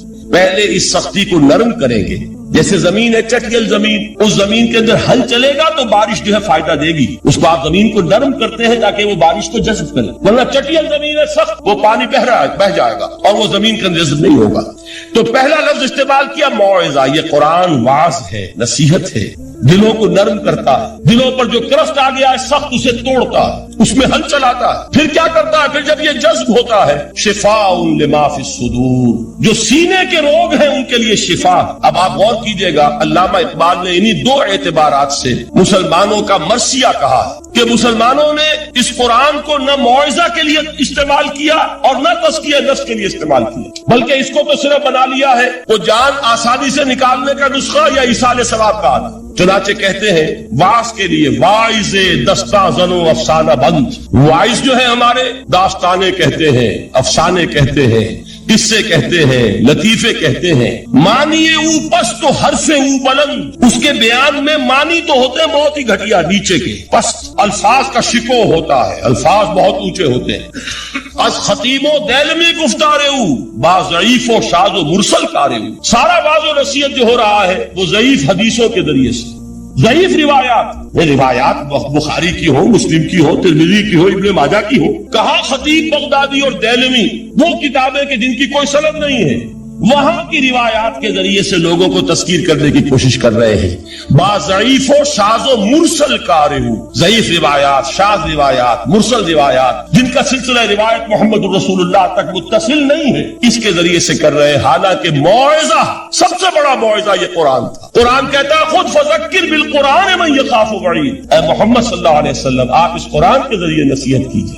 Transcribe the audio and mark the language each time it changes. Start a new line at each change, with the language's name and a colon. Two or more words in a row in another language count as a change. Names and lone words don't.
Urdu: پہلے اس سختی کو نرم کریں گے، جیسے زمین ہے چٹیل زمین، اس زمین کے اندر ہل چلے گا تو بارش جو ہے فائدہ دے گی، اس کو آپ زمین کو نرم کرتے ہیں تاکہ وہ بارش کو جذب کرے، ورنہ چٹیل زمین ہے سخت، وہ پانی بہ جائے گا اور وہ زمین کے اندر جذب نہیں ہوگا۔ تو پہلا لفظ استعمال کیا موعظہ، یہ قرآن واعظ ہے، نصیحت ہے، دلوں کو نرم کرتا ہے، دلوں پر جو کرفٹ آ گیا ہے سخت اسے توڑتا ہے، اس میں حل چلاتا ہے. پھر کیا کرتا ہے؟ پھر جب یہ جذب ہوتا ہے
Arabic: شفاء لما فی الصدور،
Urdu: جو سینے کے روگ ہیں ان کے لیے شفا. اب آپ غور کیجئے گا، علامہ اقبال نے انہی دو اعتبارات سے مسلمانوں کا مرثیہ کہا کہ مسلمانوں نے اس قرآن کو نہ موعظہ کے لیے استعمال کیا اور نہ تزکیہ نفس کے لیے استعمال کیا، بلکہ اس کو تو صرف بنا لیا ہے وہ جان آسانی سے نکالنے کا نسخہ یا ایصال ثواب کا آدھا. چنانچہ کہتے ہیں واعظ کے لیے
Persian: واعظ دستاں زن و افسانہ بند.
Urdu: واعظ جو ہے ہمارے داستانے کہتے ہیں، افسانے کہتے ہیں، قصے کہتے ہیں، لطیفے کہتے ہیں.
Persian: معنی او پست تو حرف او بلند،
Urdu: اس کے بیان میں معنی تو ہوتے ہیں بہت ہی گھٹیا نیچے کے، پست الفاظ کا شکو ہوتا ہے، الفاظ بہت اونچے ہوتے ہیں.
Persian: از خطیب و دیلمی گفتار او با ضعیف و شاذ و مرسل کار او.
Urdu: سارا باز و نصیحت جو ہو رہا ہے وہ ضعیف حدیثوں کے ذریعے سے، ضعیف روایات بخاری کی ہو، مسلم کی ہو، ترمذی کی ہو، ابن ماجہ کی ہو. کہاں خطیب بغدادی اور دیلمی وہ کتابیں کہ جن کی کوئی سند نہیں ہے، وہاں کی روایات کے ذریعے سے لوگوں کو تذکیر کرنے کی کوشش کر رہے ہیں.
Persian: با ضعیف و شاذ و مرسل کار ہو،
Urdu: ضعیف روایات، شاذ روایات، مرسل روایات جن کا سلسلہ روایت محمد الرسول اللہ تک متصل نہیں ہے، اس کے ذریعے سے کر رہے ہیں. حالانکہ موعظہ، سب سے بڑا موعظہ یہ قرآن تھا. قرآن کہتا ہے خود
Arabic: فذکر بالقرآن من یخاف وعید.
Urdu: اے محمد
Arabic: صلی اللہ علیہ وسلم
Urdu: آپ اس قرآن کے ذریعے نصیحت کیجیے.